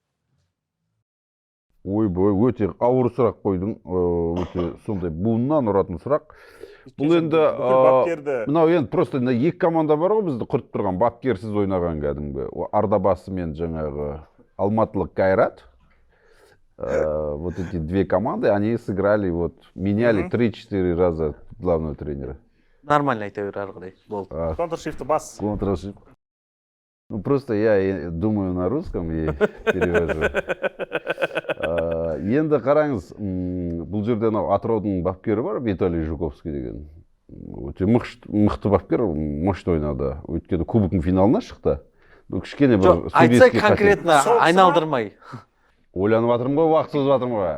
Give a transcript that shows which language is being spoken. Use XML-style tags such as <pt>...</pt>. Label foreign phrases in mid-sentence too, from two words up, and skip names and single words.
<kk>Ойбой, өте ауыр сұрақ қойдың, өте сондай буыннан ұратын сұрақ. Бұл енді, мынау енді просто екі команда бар ғой бізді құртып тұрған, бапкерсіз ойнаған кәдімгі. Ардабасы мен жаңағы Алматылық Кайрат.</kk> <ru>Вот эти две команды, они сыграли, вот, меняли 3-4 раза главного тренера.</ru> <kk>Нормально айта бер, арғыдай. Болды. Контршифті бас. Контршифт.</kk> <ru>Ну, просто я думаю на русском и перевожу.</ru> <kk>Енді қараңыз, бұл жерде Атыраудың бапкері бар, Виталий Жуковский деген. Өте мықты бапкер, мощты ойнады. Өйткені кубоктың финалына шықты. Кішкене бір айтсай конкретно айналдырмай. Ойланып жатырмын ғой, уақыт созып жатырмын ғой.</kk>